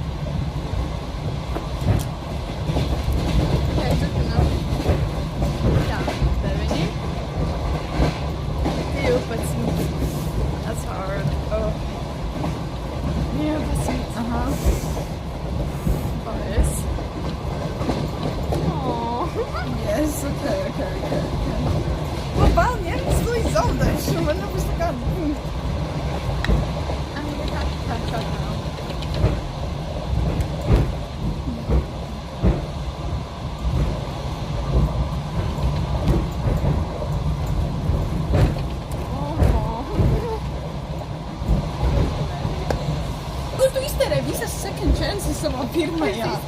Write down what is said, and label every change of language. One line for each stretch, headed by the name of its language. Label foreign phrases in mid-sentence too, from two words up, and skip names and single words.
Latvian: Okay, turpinām. Tā, 9. 12.
English: That's hard. Oh. 11. Aha. Yes. Aww. Yes, okay.
Latvian: Man bail ņemt, es to zaudēšu, man nebūs nekāda punkta.
English: I'm gonna have to catch up now.
Latvian: Kur tu iztērēji visas
English: second chances
Latvian: savā pirmajā?